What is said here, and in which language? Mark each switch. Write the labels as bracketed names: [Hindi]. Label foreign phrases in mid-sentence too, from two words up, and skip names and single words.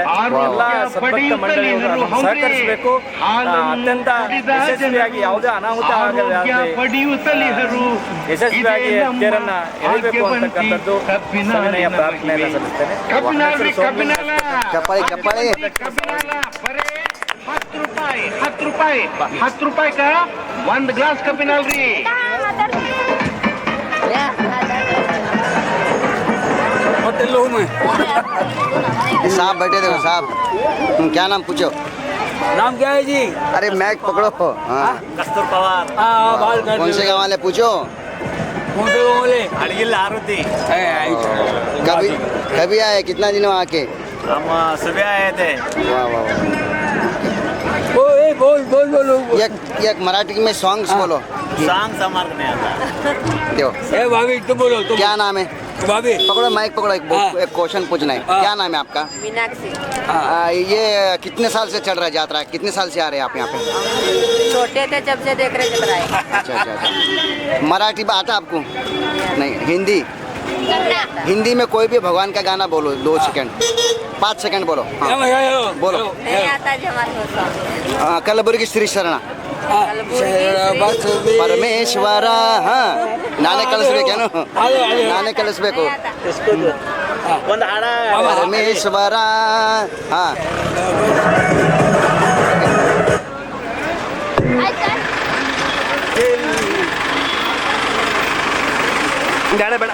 [Kannada] ಎಲ್ಲ ಸದ್ಭಕ್ತ ಮಂಡಳಿಗಳು ಸಹಕರಿಸಬೇಕು. ಅತ್ಯಂತ ಯಶಸ್ವಿಯಾಗಿ ಯಾವುದೇ ಅನಾಹುತ ಆಗದೆ ಯಶಸ್ವಿಯಾಗಿ ತೇರನ್ನ ಎಳಿಬೇಕು ಅಂತಕ್ಕಂಥದ್ದು ಸವಿನಯ ಪ್ರಾರ್ಥನೆಯನ್ನು ಸಲ್ಲಿಸ್ತೇನೆ. ಚಪ್ಪಾಳಿ ಚಪ್ಪಾಳಿ. 10 ರೂಪಾಯಿ ಒಂದು ಗ್ಲಾಸ್ ಕಬ್ಬಿನಾಲ್ ರೀ. [Hindi] साहब बैठे थे साहब, क्या नाम पूछो? नाम क्या है जी? अरे मैक पकड़ो. हाँ ಕಸ್ತೂರ್ ಪವಾರ್ कौन से गाँव वाले पूछो? ಅಡಗಿಲ್ಲ ಆರುತಿ कभी कभी आए, कितना दिन वहाँ के? हम सुबह आए थे. वाह वाह वाह. बोल एक मराठी में सॉन्ग्स बोलो. सांग समार्ग नहीं आता. दो. ए भाभी तुम बोलो तुम. क्या नाम है? भाभी पकड़ो माइक पकड़ो. एक क्वेश्चन पूछना है. क्या नाम है आपका? मीनाक्षी. ये कितने साल से चल रहा है यात्रा? कितने साल से आ रहे हैं आप यहाँ पे? छोटे थे जब से देख रहे चल रहा है. अच्छा अच्छा अच्छा. मराठी आता आपको? नहीं. हिंदी? हिंदी में कोई भी भगवान का गाना बोलो. 2 सेकंड 5 सेकंड बोलो. हाँ. बोलो. नहीं आता जमा. कलबुर्गी श्री शरणा ಪರಮೇಶ್ವರ. [Kannada] ಹಾ ನಾನೇ ಕಳಿಸ್ಬೇಕೇನು? ನಾನೇ ಕಳಿಸ್ಬೇಕು. ಒಂದು ಹಾಡ ಪರಮೇಶ್ವರ. ಹಾ ಬೇಡ ಬೇಡ